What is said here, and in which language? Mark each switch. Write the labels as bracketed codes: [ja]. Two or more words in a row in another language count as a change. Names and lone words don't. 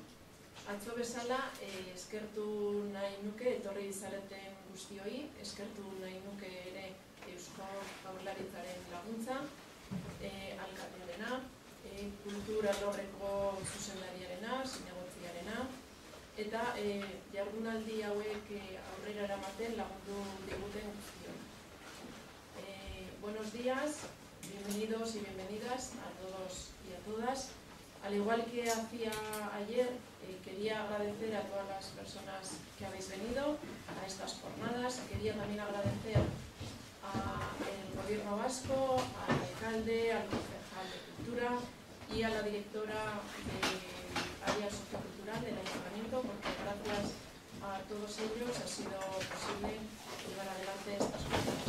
[eu] Atzo bezala eskertu nahi nuke etorri zareten guztioi, eskertu nahi nuke ere Eusko Jaurlaritzaren laguntza, alkatearena, kultura alorreko zuzendariarena, zinegotziarena, eta jardunaldi hauek aurrera eramaten lagundu diguten guztioi. [es] Buenos días, bienvenidos y bienvenidas a todos y a todas. Al igual que hacía ayer, quería agradecer a todas las personas que habéis venido a estas jornadas. Quería también agradecer al Gobierno vasco, al alcalde, al concejal de Cultura y a la directora del área sociocultural del Ayuntamiento, porque gracias a todos ellos ha sido posible llevar adelante estas jornadas.